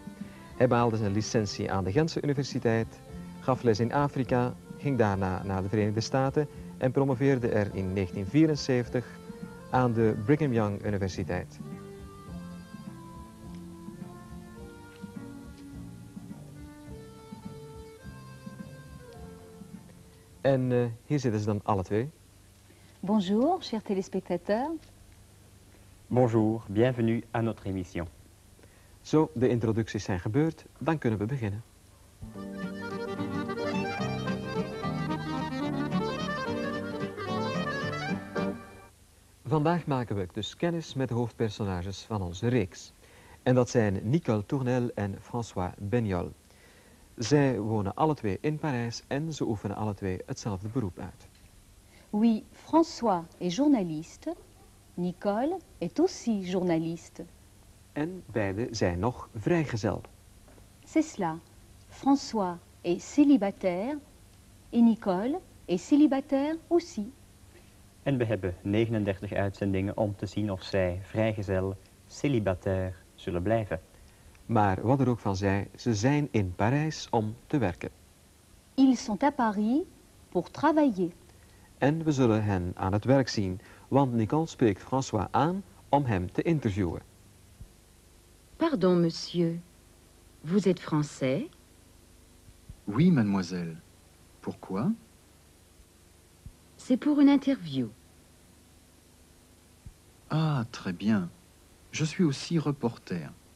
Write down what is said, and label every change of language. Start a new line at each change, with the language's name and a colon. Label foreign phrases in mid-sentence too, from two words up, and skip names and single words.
Dutch: Hij behaalde zijn licentie aan de Gentse Universiteit, gaf les in Afrika, ging daarna naar de Verenigde Staten en promoveerde er in 1974 aan de Brigham Young Universiteit. En hier zitten ze dan alle 2.
French: Bonjour, chers téléspectateurs. Bonjour, bienvenue à notre émission.
Dutch: Zo, de introducties zijn gebeurd, dan kunnen we beginnen. Vandaag maken we dus kennis met de hoofdpersonages van onze reeks. En dat zijn Nicole Tournelle en François Beniol. Zij wonen alle 2 in Parijs en ze oefenen alle 2 hetzelfde beroep uit.
French: Oui, François est journaliste. Nicole est aussi journaliste.
Dutch: En beide zijn nog vrijgezel.
French: C'est cela. François est célibataire et Nicole est célibataire aussi.
Dutch: En we hebben 39 uitzendingen om te zien of zij vrijgezel, célibataire zullen blijven. Maar wat er ook van zij, ze zijn in Parijs om te werken.
French: Ils sont à Paris pour travailler.
Dutch: En we zullen hen aan het werk zien, want Nicole spreekt François aan om hem te interviewen.
French: Pardon, monsieur. Vous êtes français? Oui, mademoiselle. Pourquoi? C'est pour une interview. Ah, très bien. Je suis aussi reporter.